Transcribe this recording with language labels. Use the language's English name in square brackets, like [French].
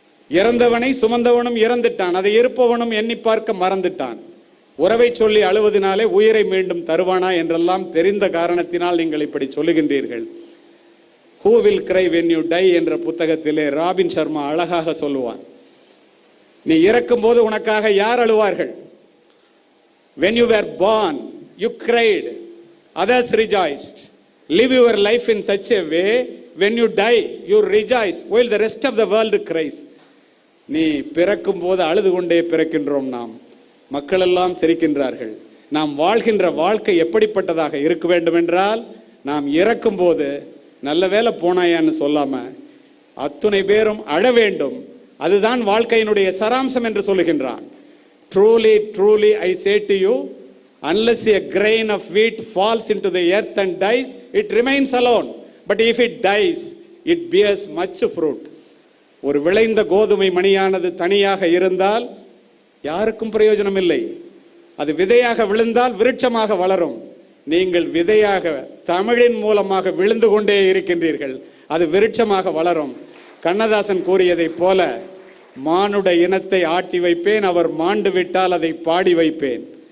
[Tamil] இறந்தவனை சுமந்தவனும் இறந்துட்டான், அதை இருப்பவனும் எண்ணி பார்க்க மறந்துட்டான். உறவை சொல்லி அழுவதனாலே உயிரை மீண்டும் தருவானா என்றெல்லாம் தெரிந்த காரணத்தினால் நீங்கள் இப்படி சொல்லுகின்றீர்கள். Who will cry when you die என்ற புத்தகத்திலே ராபின் சர்மா அழகாக சொல்லுவான். நீ இறக்கும் போது உனக்காக யார் அழுவார்கள்? [English] When you were born, you cried, others rejoiced. Live your life in such a way, when you die, you rejoice, while the rest of the world cries. [Tamil] நீ பிறக்கும் போது அழுது கொண்டே பிறக்கின்றோம் நாம், மக்கள் எல்லாம் சிரிக்கின்றார்கள். நாம் வாழ்கின்ற வாழ்க்கை எப்படிப்பட்டதாக இருக்க வேண்டும் என்றால், நாம் இறக்கும் போது நல்ல வேலை போனாயான்னு சொல்லாம அத்துணை பேரும் அழ வேண்டும். அதுதான் வாழ்க்கையினுடைய சராம்சம் என்று சொல்லுகின்றான். [English] Truly, truly, I say to you, unless a grain of wheat falls into the earth and dies, it remains alone. But if it dies, it bears much fruit. [Tamil] ஒரு விளைந்த கோதுமை மணியானது தனியாக இருந்தால் யாருக்கும் பிரயோஜனம் இல்லை. அது விதையாக விழுந்தால் விருட்சமாக வளரும். நீங்கள் விதையாக தமிழின் மூலமாக விழுந்து கொண்டே இருக்கின்றீர்கள், அது விருட்சமாக வளரும். கண்ணதாசன் கூறியதைப் போல, மானுட இனத்தை ஆட்டி வைப்பேன், அவர் மாண்டு விட்டால் அதை பாடி வைப்பேன்.